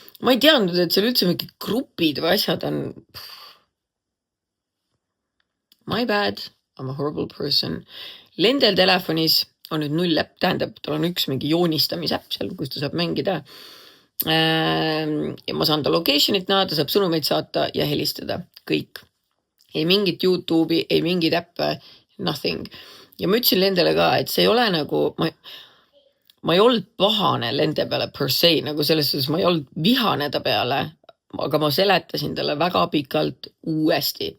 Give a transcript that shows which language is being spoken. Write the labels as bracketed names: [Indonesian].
[Estonian] Ma ei teadnud, et seal üldse mingi grupid või asjad on. [English] My bad, I'm a horrible person. [Estonian] Lendel telefonis on nüüd 0 äpp, tähendab, tal on üks mingi joonistamisäpp seal, kus ta saab mängida. Ja ma saan ta location'it näha, ta saab sõnumeid saata ja helistada. Kõik. Ei mingit YouTube'i, ei mingit äppe, nothing. Ja ma ütlesin Lendele ka, et see ei ole nagu, ma ei olnud pahane Lende peale per se, nagu selles suhtes ma ei olnud vihane ta peale, aga ma seletasin talle väga pikalt uuesti.